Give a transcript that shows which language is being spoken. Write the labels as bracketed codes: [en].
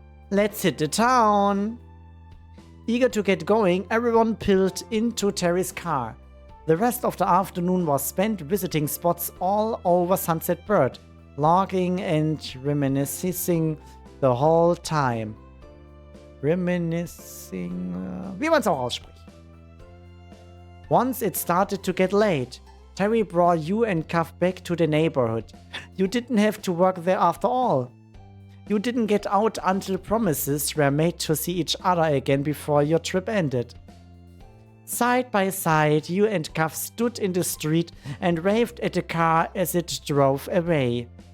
[en] Let's hit the town. Eager to get going, everyone piled into Terry's car. The rest of the afternoon was spent visiting spots all over Sunset Bird, logging and reminiscing the whole time. [de] Reminiscing, wie man es auch ausspricht. [en] Once it started to get late, Terry brought you and Cuff back to the neighborhood. You didn't have to work there after all. You didn't get out until promises were made to see each other again before your trip ended. Side by side, you and Cuff stood in the street and waved at the car as it drove away.